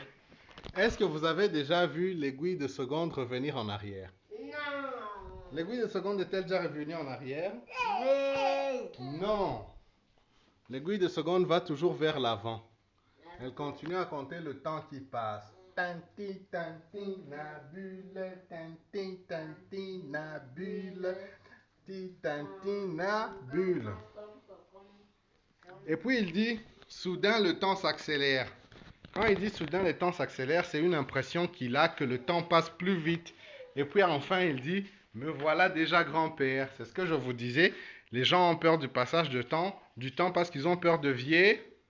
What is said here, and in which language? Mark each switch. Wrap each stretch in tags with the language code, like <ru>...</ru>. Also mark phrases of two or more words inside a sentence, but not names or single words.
<fr>Est-ce que vous avez déjà vu l'aiguille de seconde revenir en arrière? Non. L'aiguille de seconde est-elle déjà revenue en arrière? Oui. Non. L'aiguille de seconde va toujours vers l'avant. Elle continue à compter le temps qui passe. Tanti, tanti, nabule, tanti, tanti, nabule, tanti, tanti, nabule. Et puis il dit, soudain le temps s'accélère. Quand il dit soudain le temps s'accélère, c'est une impression qu'il a que le temps passe plus vite. Et puis enfin il dit, me voilà déjà grand-père. C'est ce que je vous disais. Les gens ont peur du passage du temps parce qu'ils ont peur de vieillir.</fr>